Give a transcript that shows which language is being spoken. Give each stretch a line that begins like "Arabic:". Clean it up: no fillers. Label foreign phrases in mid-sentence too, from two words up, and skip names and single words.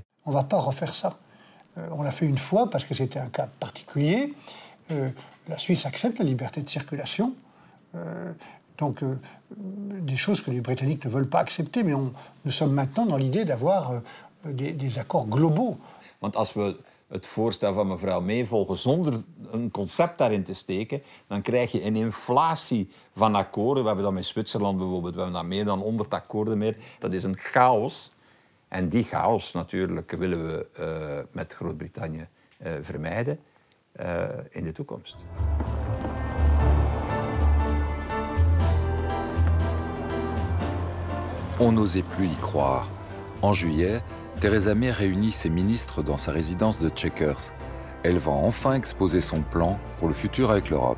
French: On ne va pas refaire ça. On l'a fait une fois parce que c'était un cas particulier. La Suisse accepte la liberté de circulation. Donc, des choses que les Britanniques ne veulent pas accepter, mais nous sommes maintenant dans l'idée d'avoir des accords globaux.
Dutch: Want als we het voorstel van mevrouw May volgen zonder een concept daarin te steken, dan krijg je een inflatie van akkoorden. We hebben dat met Zwitserland bijvoorbeeld, we hebben daar meer dan 100 akkoorden meer. Dat is een chaos. En die chaos natuurlijk willen we met Groot-Brittannië vermijden in de toekomst.
French: On n'osait plus y croire. En juillet, Theresa May réunit ses ministres dans sa résidence de Chequers. Elle va enfin exposer son plan pour le futur avec l'Europe.